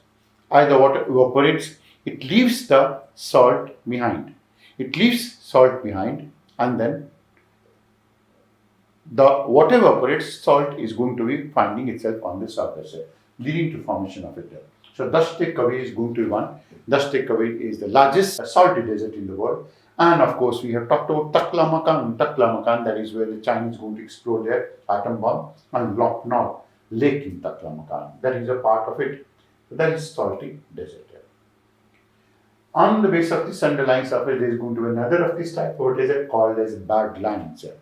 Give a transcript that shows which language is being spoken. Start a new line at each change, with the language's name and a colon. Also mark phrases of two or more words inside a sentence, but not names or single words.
English: As the water evaporates, it leaves the salt behind. And then the water evaporates, salt is going to be finding itself on the surface, leading to formation of it. So Dasht-e Kavi is going to be one. Dasht-e Kavi is the largest salty desert in the world. And of course, we have talked about Taklamakan, that is where the Chinese is going to explode their atom bomb, and Loknaw Lake in Taklamakan. That is a part of it. That is salty desert. On the base of this underlying surface, there is going to be another of this type of desert called as badlands.